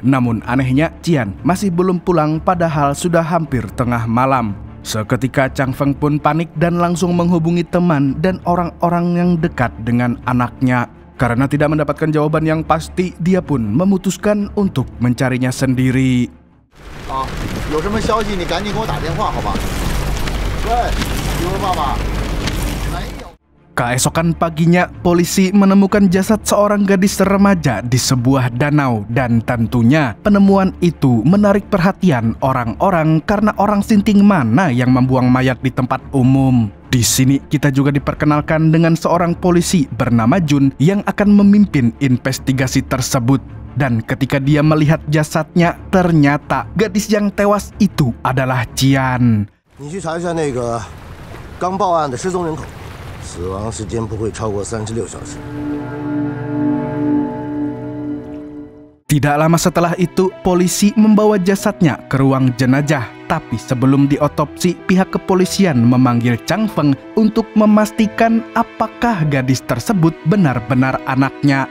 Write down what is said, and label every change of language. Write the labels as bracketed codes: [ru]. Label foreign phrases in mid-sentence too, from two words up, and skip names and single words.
[id] Namun anehnya, Qian masih belum pulang padahal sudah hampir tengah malam. Seketika Chang Feng pun panik dan langsung menghubungi teman dan orang-orang yang dekat dengan anaknya. Karena tidak mendapatkan jawaban yang pasti, dia pun memutuskan untuk mencarinya sendiri. [zh] 有什么消息你赶紧给我打电话好吧？喂，有了爸爸。 [id] Keesokan paginya, polisi menemukan jasad seorang gadis remaja di sebuah danau. Dan tentunya penemuan itu menarik perhatian orang-orang karena orang sinting mana yang membuang mayat di tempat umum. Di sini kita juga diperkenalkan dengan seorang polisi bernama Jun yang akan memimpin investigasi tersebut. Dan ketika dia melihat jasadnya, ternyata gadis yang tewas itu adalah Qian. [zh] 你去查一下那个刚报案的失踪人口。死亡时间不会超过36小时。 [id] Tidak lama setelah itu, polisi membawa jasadnya ke ruang jenazah. Tapi sebelum diotopsi, pihak kepolisian memanggil Chang Feng untuk memastikan apakah gadis tersebut benar-benar anaknya.